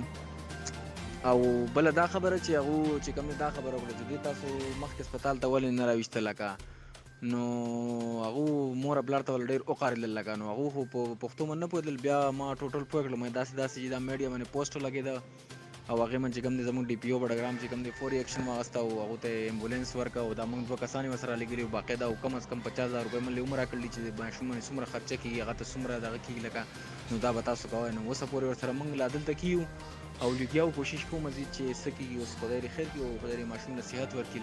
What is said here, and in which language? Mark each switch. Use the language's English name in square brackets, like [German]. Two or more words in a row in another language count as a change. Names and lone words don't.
[Pashto] او بله دا خبره چې هغو چې کوم دا خبره وکړه چې دوی تاسو مخکې هسپتال ته ولې نه راویسته لکه نو هغو مور پلار ته ول ډېر وقارېدل لکه نو هغو خو په پښتو باندې نه پوهېدل. بیا ما ټوټل پوه کړم داسې چې دا میډیا باندې پوسټ ولګېده او هغې من چې کوم دی زموږ डी पी ओ بډګرام چې کوم دی فوري ایکشن واخیسته او هغو ته ایمبولینس ورکړه او دا موږ 2 کسان یې ورسره لګېلي وو باقاعده او [Urdu] کم از کم [Pashto] 50,000 روپۍ موږ له یې راکړلي چې د ماشوم باندې څومره خرچه کېږي هغه ته څومره دغه کېږي لکه نو دا به تاسو کوئ. نو اوسه پورې ورسره موږ لا دلته کیو او لګیا وو کوشش کوو مزید چې څه کېږي. اوس خدای دې خیر کړي او خدای دې ماشوم له صحت ورکړي.